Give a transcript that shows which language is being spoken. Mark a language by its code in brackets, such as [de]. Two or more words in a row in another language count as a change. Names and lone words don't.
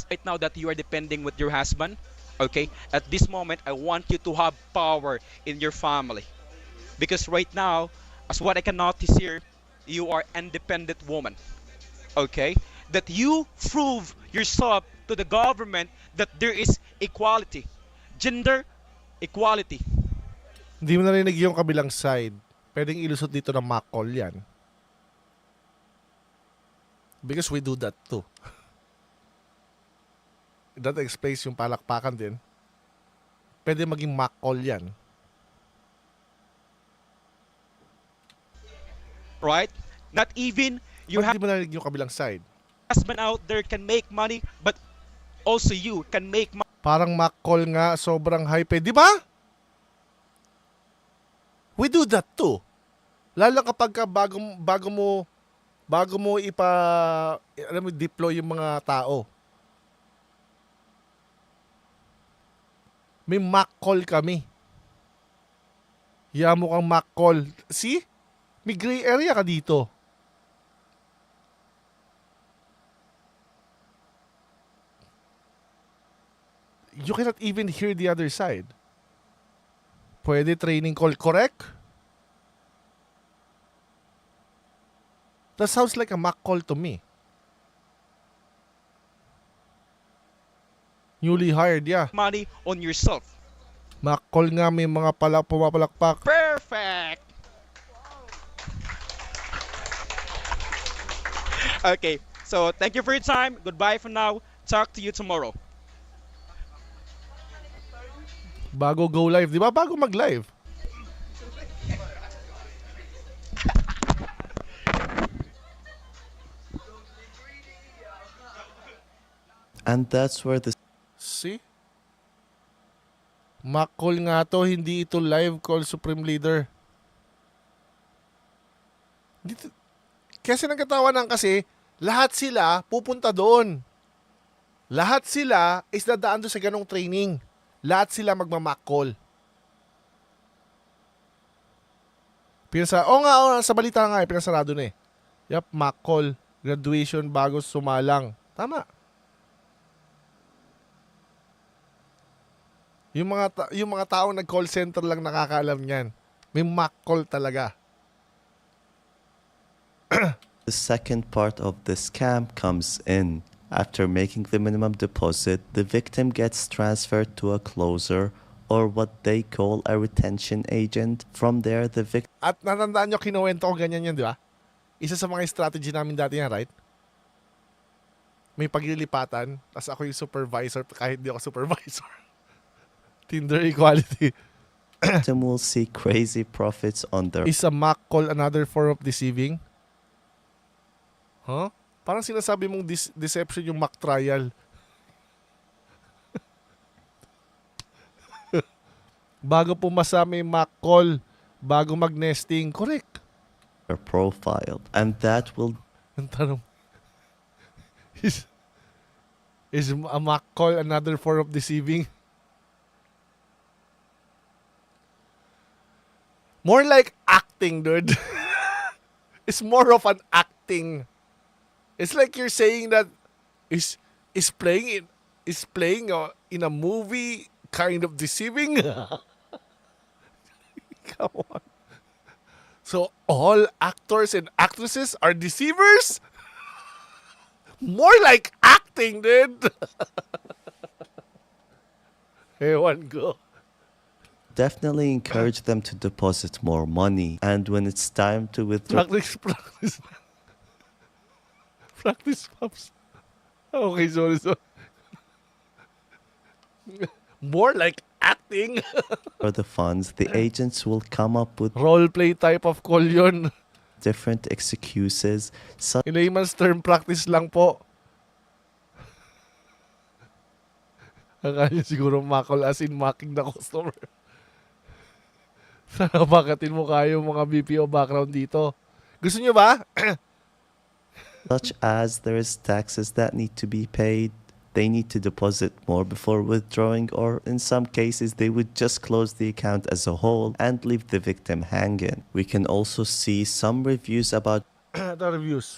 [en] Right now that you are depending with your husband, okay, at this moment, I want you to have power in your family. Because right now, as what I can notice here, you are independent woman. Okay? That you prove yourself to the government that there is equality. Gender equality. [tl] Hindi mo narinig yung kabilang side. Pwedeng ilusot dito ng [en] mock call [tl] yan. [en] Because we do that too. That explains [tl] yung palakpakan din. Pwede maging [en] mock call [tl] yan. [en] Right? Not even your [tl] Hindi mo narinig yung kabilang side. [en] husband out there can make money, but also you can make money. [tl] Parang [en] mock call [tl] nga, sobrang hype. Di ba? [en] We do that too. [tl] Lalo kapag ka bago mo deploy yung mga tao. May [en] mock call [tl] kami. Hiya mo kang [en] mock call. [tl] See? May [en] gray area [tl] ka dito. [en] You cannot even hear the other side. Pwede training call, correct? That sounds like a mock call to me. Newly hired, yeah. Money on yourself. Mock call [tl] nga, may mga pumapalakpak. [en] Perfect. Okay, so thank you for your time. Goodbye for now. Talk to you tomorrow. [tl] Bago [en] go live, [tl] di ba? Bago mag-live. [en] And that's where the See? Mock call [tl] nga to, hindi ito [en] live call, [tl] Supreme Leader. Dito, kasi nagkatawanan kasi, lahat sila pupunta doon. Lahat sila is dadaan doon sa ganong training. Lahat sila magma-mock call. Sa balita nga pinasarado na eh. [en] Yup, mock call. [tl] Graduation bago sumalang. Tama. Yung mga taong nag- [en] call center [tl] lang nakakaalam niyan. May [en] mock call [tl] talaga. [en] The second part of the scam comes in. After making the minimum deposit, the victim gets transferred to a closer or what they call a retention agent. From there, the victim [tl] At natandaan nyo, kinuwento ko ganyan yan, di ba? Isa sa mga strategy namin dati yan, right? May paglilipatan, tapos ako yung supervisor kahit di ako supervisor. [en] Tinder equality. will see crazy profits on their Is a mock call another form of deceiving? Huh? [tl] Parang sinasabi mong deception yung [en] mock trial. [tl] Bago pumasa may [en] mock call, [tl] bago mag-nesting. Correct. [en] profile, and that will [tl] Ang tanong, [en] is a mock call another form of deceiving? More like acting, dude. It's more of an acting. It's like you're saying that is playing in a movie kind of deceiving. Come on. So all actors and actresses are deceivers? More like acting, dude. [tl] Ewan ko. [en] definitely encourage them to deposit more money, and when it's time to withdraw, Practice. Practice, Pops. Okay, sorry. More like acting. the funds, the agents will come up with Roleplay type of call yun. different excuses, such In layman's term, [tl] practice lang po. Akala niyo siguro makol [en] as in mocking the customer. [tl] Sana bakatin mo kayo mga [en] BPO background [tl] dito. Gusto niyo ba? [en] such as there is taxes that need to be paid. They need to deposit more before withdrawing, or in some cases, they would just close the account as a whole and leave the victim hanging. We can also see some reviews about The reviews.